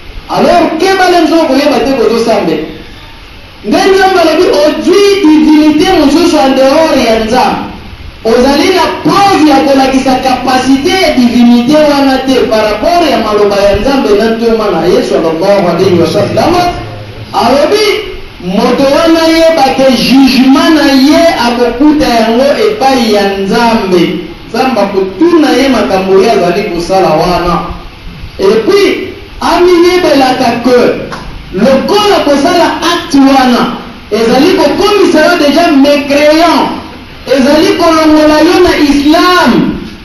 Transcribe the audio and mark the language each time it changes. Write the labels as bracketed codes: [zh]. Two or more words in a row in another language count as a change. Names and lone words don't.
[ln] Alors, ke bale nzo koyeba te kozosambela. Nde Nzambe alobi ozwi divinité mosusu [fr] en dehors [ln] ya Nzambe. Ozali na preuve ya kolakisa kapasité ya divinité wana te [fr] par rapport [ln] ya maloba ya Nzambe na ntoma na Yesu [ar] صلى الله عليه وسلم. [ln] Alobi moto wana yeba ke jugement na ye akokuta yango epai ya Nzambe. Nzambe akotuna ye makambo ye azali kosala wana. [fr] Et puis, [ln] amiyebelaka que lokola kozala acte wana, ezali kokomisa yo [fr] déjà mécréant, [ln] ezali kolongola yo na Islam.